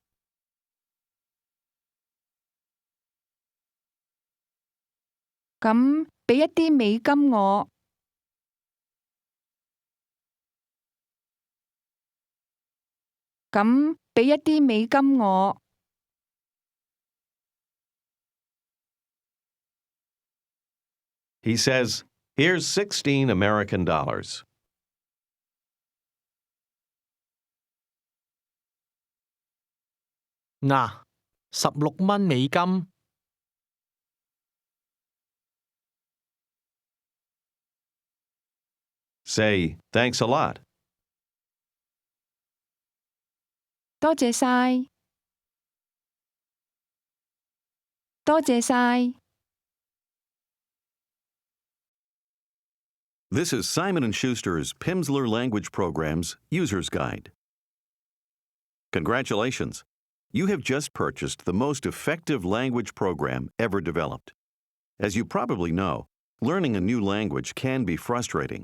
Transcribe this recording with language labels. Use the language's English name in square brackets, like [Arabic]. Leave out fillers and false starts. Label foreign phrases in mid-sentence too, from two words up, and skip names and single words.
[Cantonese] 咁俾一啲美金我。咁俾一啲美金我。 [English] He says, here's 16 American dollars. [Cantonese] 嗱，16蚊美金。 [English] Say, thanks a lot. [Cantonese] 多謝晒。多謝晒。 [English] This is Simon & Schuster's Pimsluer Language Program's User's Guide. Congratulations! You have just purchased the most effective language program ever developed. As you probably know, learning a new language can be frustrating.